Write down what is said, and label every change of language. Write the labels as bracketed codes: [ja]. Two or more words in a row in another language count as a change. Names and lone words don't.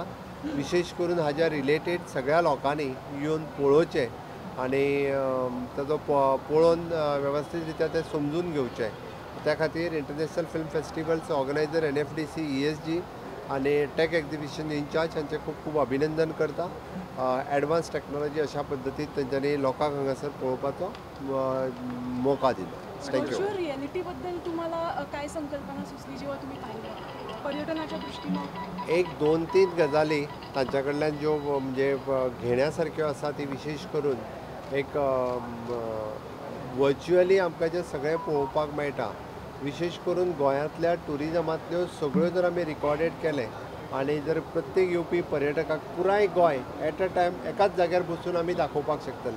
[kok] विशेश करून हाज्या रिलेटेड सगळ्या लोकांनी येवन पळोवचें आनी ताजो पळोवन वेवस्थीत रित्या ते समजून घेवचें. त्या खातीर [en] international film festivals organiser [kok] NFDC ESG आनी [en] tech exhibition in-charge [kok] हांचें खूब खूब अभिनंदन करता. [en] advance technology [kok] अशा पद्दतीन तेंच्यांनी लोकांक हांगासर पळोवपाचो मोका दिलो. थँक्यू. [mr] रियालिटी बद्दल तुम्हाला काय संकल्पना सुचली जेव्हा तुम्ही पाहिलं पर्यटनाच्या दृष्टीने? [kok] एक 2-3 गजाली तांच्या कडल्यान ज्यो म्हणजे घेण्यासारक्यो आसा ती विशेश करून एक वर्च्युअली आमकां जें सगळें पळोवपाक मेळटा. विशेष करून गोंयांतल्या टुरिजमांतल्यो सगळ्यो जर आमी रिकॉर्डेड केलें आनी जर प्रत्येक येवपी पर्यटकाक पुराय गोंय [en] at a time [kok] एकाच जाग्यार बसून आमी दाखोवपाक शकतले.